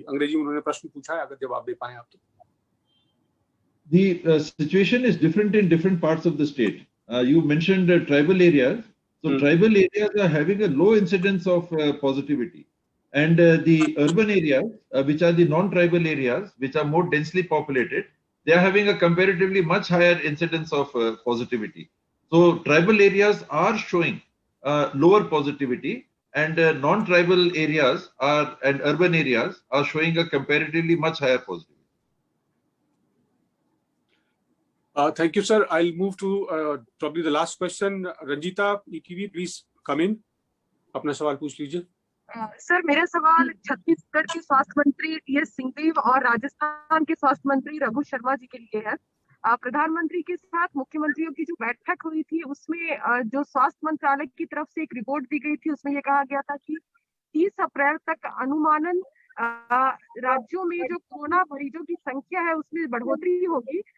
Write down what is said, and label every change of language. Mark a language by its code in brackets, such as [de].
[hi] अंग्रेजी में उन्होंने प्रश्न पूछा है, अगर जवाब दे पाए आप तो। [en] The situation is different in different parts of the state. You mentioned tribal areas. So tribal areas are having a low incidence of positivity. And the urban areas, which are the non-tribal areas, which are more densely populated, they are having a comparatively much higher incidence of positivity. So tribal areas are showing lower positivity, and non-tribal areas and urban areas are showing a comparatively much higher positivity. Thank you, sir. I'll move to probably the last question. Ranjita, ETV, please come in. [hi] अपना सवाल पूछ लीजिए। Sir, मेरा सवाल छत्तीसगढ़ के स्वास्थ्य मंत्री TS Singhdeo और राजस्थान के स्वास्थ्य मंत्री रघु शर्मा जी के लिए है। प्रधानमंत्री के साथ मुख्यमंत्रियों की जो बैठक हुई थी, उसमें जो स्वास्थ्य मंत्रालय की तरफ से एक रिपोर्ट दी गई थी, उसमें यह कहा गया था कि 30 अप्रैल तक अनुमानन राज्यों में जो कोरोना मरीजों की संख्या है उसमें बढ़ोतरी होगी।